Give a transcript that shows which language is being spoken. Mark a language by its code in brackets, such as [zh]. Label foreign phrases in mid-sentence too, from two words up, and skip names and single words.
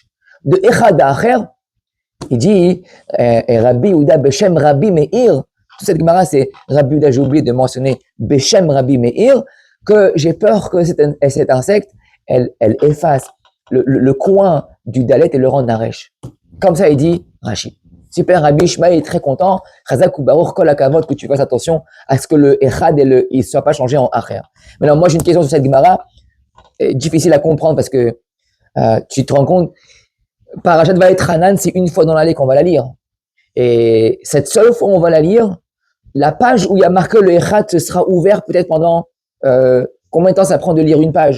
[fr] De Echad à Acher, il dit, Rabbi Yehuda Beshem Rabbi Meir, toute cette Gemara, c'est Rabbi Yehuda, j'ai oublié de mentionner Beshem Rabbi Meir, que j'ai peur que cet insecte, elle efface le coin du dalet et le rend naresh. Comme ça, il dit Rashi. Super, Rabbi Ishmael est très content. [he] חזק וברוך כל הכבוד, [fr] que tu fasses attention à ce que le Echad et il ne soit pas changé en Acher. Maintenant, moi, j'ai une question sur cette Gemara, difficile à comprendre parce que tu te rends compte, Parashat Vaïtranan, c'est une fois dans l'année qu'on va la lire. Et cette seule fois où on va la lire, la page où il y a marqué le Echad sera ouvert peut-être pendant combien de temps ça prend de lire une page?